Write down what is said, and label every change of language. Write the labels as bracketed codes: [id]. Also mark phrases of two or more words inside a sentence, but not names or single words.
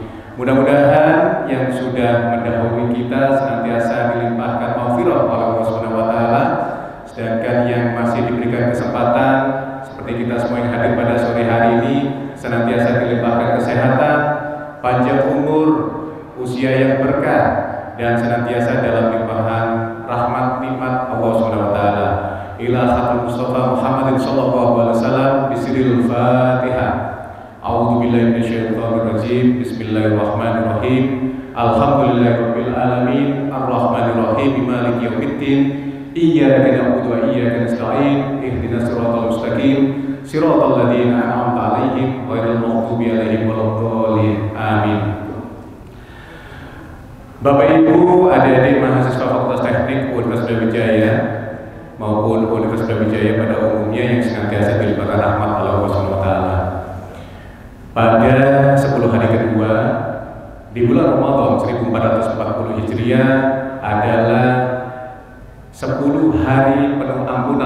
[id] Mudah-mudahan yang sudah mendahului kita senantiasa dilimpahkan maghfirah oleh Allah [ar] سبحانه وتعالى, [id] sedangkan yang masih diberikan kesempatan seperti kita semua yang hadir pada sore hari ini senantiasa dilimpahkan kesehatan, panjang umur, usia yang berkah, dan senantiasa dalam limpahan rahmat nikmat Allah [ar] سبحانه وتعالى. إلى خاتم المصطفى محمد صلى الله عليه وسلم بسر الفاتحة. أعوذ بالله من الشيطان الرجيم. بسم الله الرحمن الرحيم. الحمد لله رب العالمين، الرحمن الرحيم، مالك يوم الدين. إياك نعبد وإياك نستعين. اهدنا الصراط المستقيم، صراط الذين أنعمت عليهم غير المغضوب عليهم ولا الضالين. Amin. [id] Bapak Ibu, adik-adik mahasiswa Fakultas Teknik Universitas Brawijaya maupun Universitas Brawijaya pada umumnya yang senantiasa dilimpahkan rahmat oleh Allah [ar] سبحانه وتعالى. [id] Pada 10 hari kedua di bulan Ramadan 1440 Hijriah adalah 10 hari penuh ampunan.